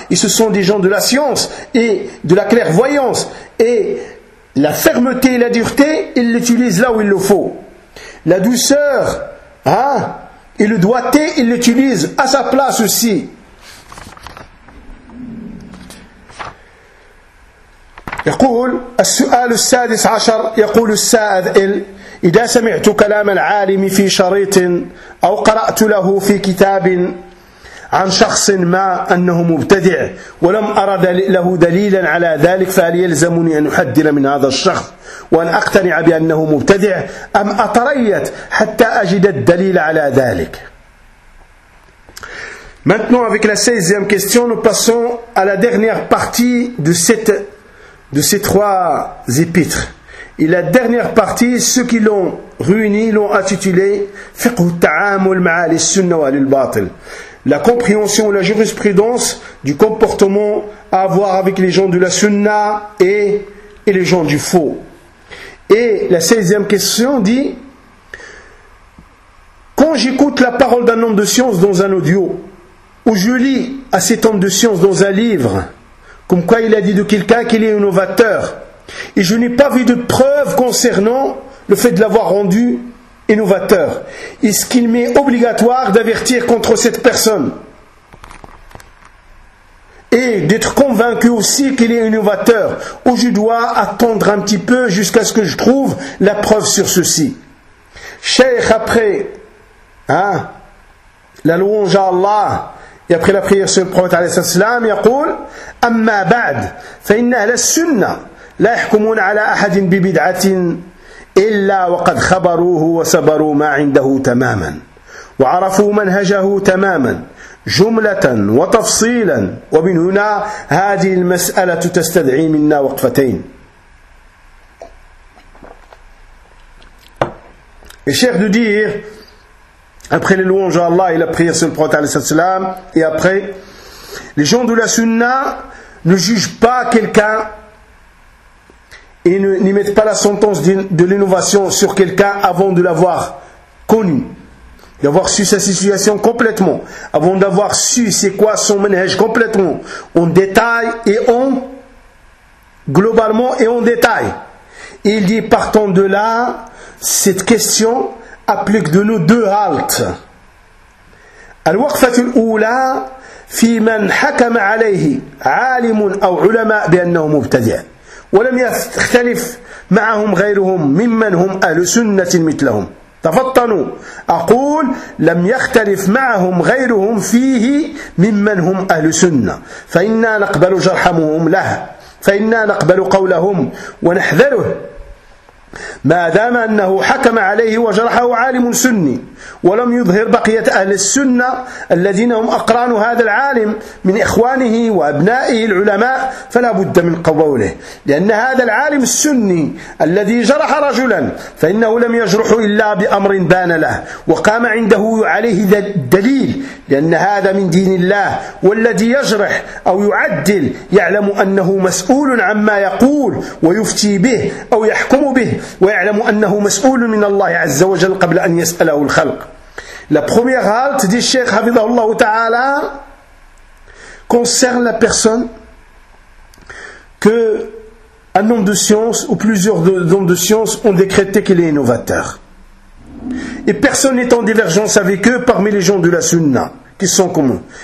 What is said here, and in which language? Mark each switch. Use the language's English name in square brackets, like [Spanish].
[French] Et ce sont des gens de la science et de la clairvoyance. Et la fermeté et la dureté, ils l'utilisent là où il le faut. La douceur hein, et le doigté, ils l'utilisent à sa place aussi. [Arabic] يقول السؤال السادس عشر يقول السائل إذا سمعت كلام العالم في شريط أو قرأت له في كتاب عن شخص ما أنه مبتدع ولم أرى له دليلا على ذلك فهل يلزمني أن أحذر من هذا الشخص وأن أقتنع بأنه مبتدع أم أتريت حتى أجد الدليل على ذلك؟ [French] Maintenant avec la 16e question nous passons à la dernière partie de ces trois épîtres. Et la dernière partie, ceux qui l'ont réuni, l'ont intitulé « Fiqh al-ta'amul ma'a al-sunnah wa al-batil » La compréhension ou la jurisprudence du comportement à avoir avec les gens de la sunna et les gens du faux. Et la 16e question dit « Quand j'écoute la parole d'un homme de science dans un audio, ou je lis à cet homme de science dans un livre, comme quoi il a dit de quelqu'un qu'il est innovateur. Et je n'ai pas vu de preuve concernant le fait de l'avoir rendu innovateur. Est-ce qu'il m'est obligatoire d'avertir contre cette personne? Et d'être convaincu aussi qu'il est innovateur. Ou je dois attendre un petit peu jusqu'à ce que je trouve la preuve sur ceci. Cheikh, après hein, la louange à Allah, et après la prière sur le prophète alayhi salam, il dit [Arabic] أما بعد فإن أهل السنة لا يحكمون على أحد ببدعة إلا وقد خبروه وصبروا ما عنده تماما وعرفوا منهجه تماما جملة وتفصيلا ومن هنا هذه المسألة تستدعي منا وقفتين. [French] الشيخ دودير après les louanges à Allah et la prière sur le prophète alayhi salam et après les gens de la sunna ne jugent pas quelqu'un et n'y mettent pas la sentence de l'innovation sur quelqu'un avant de l'avoir connu, d'avoir su sa situation complètement, avant d'avoir su c'est quoi son manège complètement, en détail et en globalement et en détail. Et il dit partant de là, cette question applique de nos deux haltes. [Arabic] Al-Waqfatul Oula في من حكم عليه عالم أو علماء بأنه مبتدع ولم يختلف معهم غيرهم ممن هم أهل سنة مثلهم تفطنوا أقول لم يختلف معهم غيرهم فيه ممن هم أهل سنة فإنا نقبل جرحهم له فإنا نقبل قولهم ونحذره ما دام أنه حكم عليه وجرحه عالم سني ولم يظهر بقية أهل السنة الذين هم أقران هذا العالم من إخوانه وأبنائه العلماء فلا بد من قبوله، لأن هذا العالم السني الذي جرح رجلا فإنه لم يجرح إلا بأمر بان له وقام عنده عليه الدليل، لأن هذا من دين الله، والذي يجرح أو يعدل يعلم أنه مسؤول عما يقول ويفتي به أو يحكم به، ويعلم أنه مسؤول من الله عز وجل قبل أن يسأله الخلق. [French] La première halte du Cheikh [Arabic] حفظه الله تعالى [French] concerne la personne que un homme de science ou plusieurs hommes de science ont décrété qu'il est innovateur. Et personne n'est en divergence avec eux parmi les gens de la Sunna qui sont communs.